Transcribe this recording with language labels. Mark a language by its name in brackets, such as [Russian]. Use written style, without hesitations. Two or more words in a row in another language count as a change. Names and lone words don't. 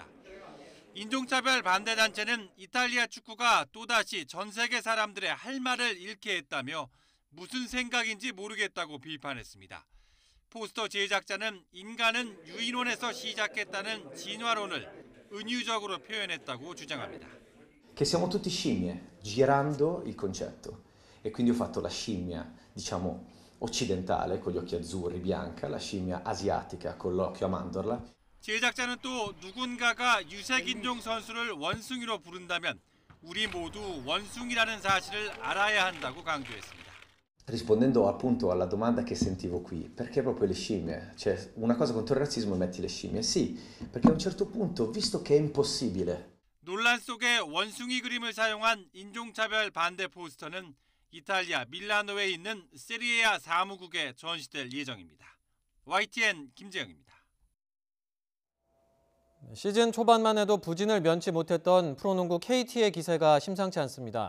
[Korean] 인종차별 반대 단체는 이탈리아 축구가 또다시 전 세계 사람들의 할 말을 잃게 했다며 무슨 생각인지 모르겠다고 비판했습니다. 포스터 제작자는 인간은 유인원에서 시작했다는 진화론을 은유적으로 표현했다고 주장합니다. [Italian] Che siamo tutti scimmie, girando il concetto. E quindi ho fatto la scimmia, diciamo, occidentale con gli occhi azzurri, bianca, la scimmia asiatica con l'occhio a mandorla. [Korean] 제작자는 또 누군가가 유색인종 선수를 원숭이로 부른다면 우리 모두 원숭이라는 사실을 알아야 한다고 강조했습니다. [Italian] Rispondendo appunto alla domanda che sentivo qui, perché proprio le scimmie? Cioè, una cosa contro il razzismo metti le scimmie? Sì, perché a un certo punto, visto che è impossibile. [Korean] 논란 속에 원숭이 그림을 사용한 인종차별 반대 포스터는 이탈리아 밀라노에 있는 세리아 사무국에 전시될 예정입니다. YTN 김재영입니다. 시즌 초반만 해도 부진을 면치 못했던 프로농구 KT의 기세가 심상치 않습니다.